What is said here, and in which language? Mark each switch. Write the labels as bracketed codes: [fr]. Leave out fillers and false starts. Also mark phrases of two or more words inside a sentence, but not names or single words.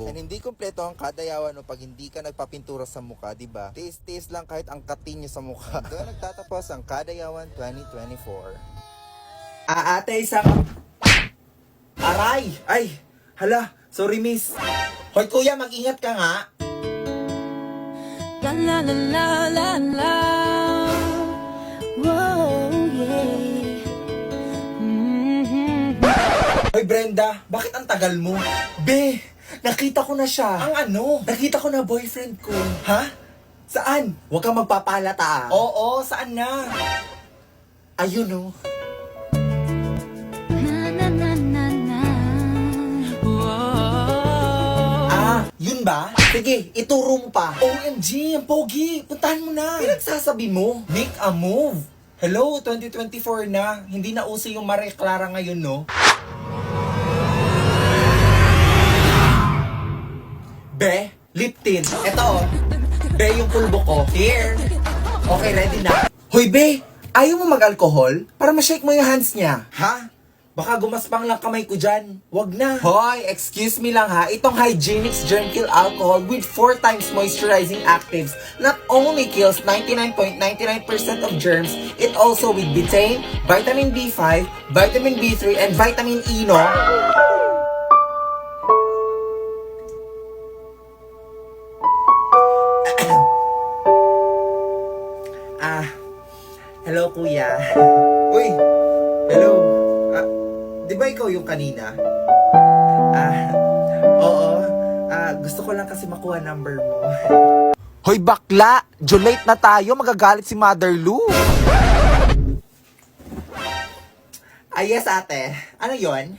[tl] And hindi kumpleto ang Kadayawan o pag hindi ka nagpapintura sa mukha, diba? Tiis-tiis lang kahit ang katin nyo sa mukha. Doon nagtatapos ang Kadayawan 2024. Ate, isang... Aray! Ay! Hala! [en] Sorry miss! [tl] Hoy kuya, mag-ingat ka nga. La la la la la la. [en] Whoa, yeah. [tl] Hoy Brenda, bakit ang tagal mo? Be, nakita ko na siya. Ang ano? Nakita ko na boyfriend ko. Ha? Saan? Huwag kang magpapalata. Oo, saan na? Ayun oh. Na na na na na. Whoa. Ah, yun ba? Sige, ituro mo pa. OMG, ang pogi. Puntahan mo na. Pinagsasabi mo. [en] Make a move. Hello, 2024 na. [tl] Hindi na uso yung Maria Clara ngayon, no? Be, lip tint. Ito, oh. Be, yung pulbo ko. Here. Okay, ready na. Hoy, Be, ayaw mo mag-alcohol? Para ma-shake mo yung hands niya. Ha? Baka gumaspang lang kamay ko dyan. Wag na. Hoy, [en] excuse me [tl] lang ha. [en] Itong Hygienix Germ Kill Alcohol with 4 times moisturizing actives not only kills 99.99% of germs, it also with betaine, vitamin B5, vitamin B3, and vitamin E, no? [tl] Hello kuya. Uy! Hello! Di ba ikaw yung kanina? Oo. Gusto ko lang kasi makuha number mo. Hoy bakla! Late na tayo, magagalit si Mother Lou. Yes ate. Ano yon?